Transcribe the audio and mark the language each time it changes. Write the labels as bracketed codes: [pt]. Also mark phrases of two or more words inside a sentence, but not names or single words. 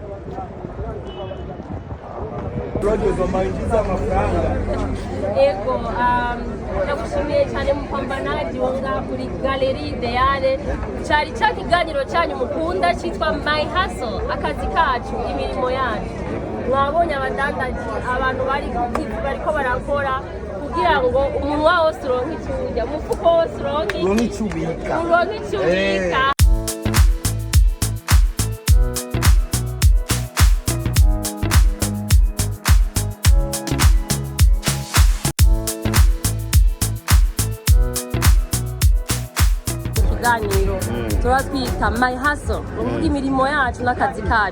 [rn] Ego, nagushimiye cyane mupambanaji wonga kuri Galerie Ideale. Cyari cya kiganiro cyanyu mukunda cyitwa My Hustle, akazi kacu, imirimo yacu. Mwabonye abadandaji, abantu bariko barakora kugira ngo umunwa wose uronke icyo urya, umufuko wose uronke icyo ubika. Ikiganiro turatwita My Hustle, uvuga imirimo yacu n'akazi kacu.